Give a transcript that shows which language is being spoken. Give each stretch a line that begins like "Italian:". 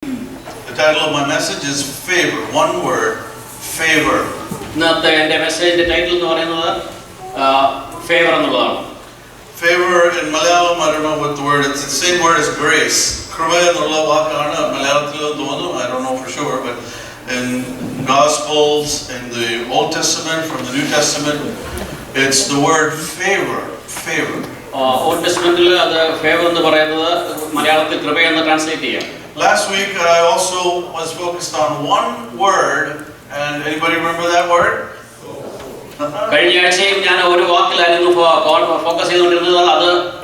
English: title of my message is favor. One word, favor.
Malayalam: ഇന്നത്തെ എൻ്റെ മെസ്സേജിന്റെ title എന്ന് പറയുന്നത് ഫേവർ എന്നുള്ളതാണ്.
English: Favor in Malayalam, I don't know what the word is. It's the same word as grace.
Malayalam: കൃപ എന്നുള്ള വാക്കാണ് മലയാളത്തിൽ തോന്നുന്നു.
English: I don't know for sure, but in Gospels, in the Old Testament, from the New Testament, it's the word favor. Favor.
Malayalam: Old ടെസ്റ്റ്മെന്റിൽ അത് favour എന്ന് പറയുന്നത് മലയാളത്തിൽ കൃപ എന്ന് ട്രാൻസ്ലേറ്റ് ചെയ്യാം.
English: Last week I also was focused on one word, and anybody remember that word?
Malayalam: കഴിഞ്ഞ ആഴ്ചയും ഞാൻ ഒരു വാക്കിലായിരുന്നു ഫോക്കസ് ചെയ്തുകൊണ്ടിരുന്നത്.